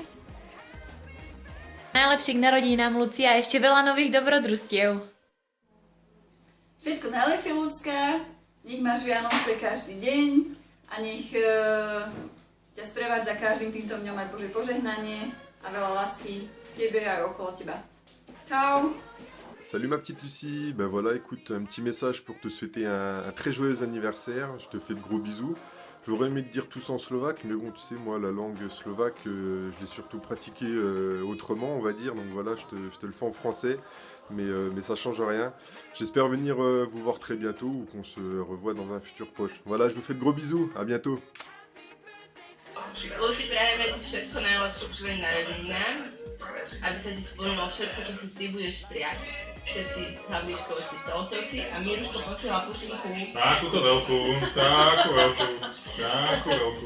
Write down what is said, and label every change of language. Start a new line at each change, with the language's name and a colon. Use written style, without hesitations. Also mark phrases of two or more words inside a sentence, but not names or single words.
Slovak: Najlepšie k narodinám, Lucia, a ešte veľa nových dobrodružstiev. Všetko najlepšie, ľudská. Nech máš Vianoce každý deň a nech ťa sprevádza každým týmto dňom aj Božie požehnanie a veľa lásky tebe a okolo teba. Čau!
French: Salut ma petite Lucie, ben voilà, écoute, un petit message pour te souhaiter un très joyeux anniversaire, je te fais de gros bisous. J'aurais aimé te dire tous en slovaque, mais bon, tu sais, moi, la langue slovaque, je l'ai surtout pratiquée autrement, on va dire, donc voilà, je te le fais en français, mais ça change rien. J'espère venir vous voir très bientôt, ou qu'on se revoit dans un futur proche. Voilà, je vous fais de gros bisous, à bientôt.
Slovak: Lucy, prajeme ti všetko najlepšie k svojim narodeninám, aby sa ti splnilo všetko, čo si ty budeš prijať. Všetci hlavníčkovosti stolcovci a Míruško posiela pusinku. Takúto veľkú, takú veľkú, takú veľkú.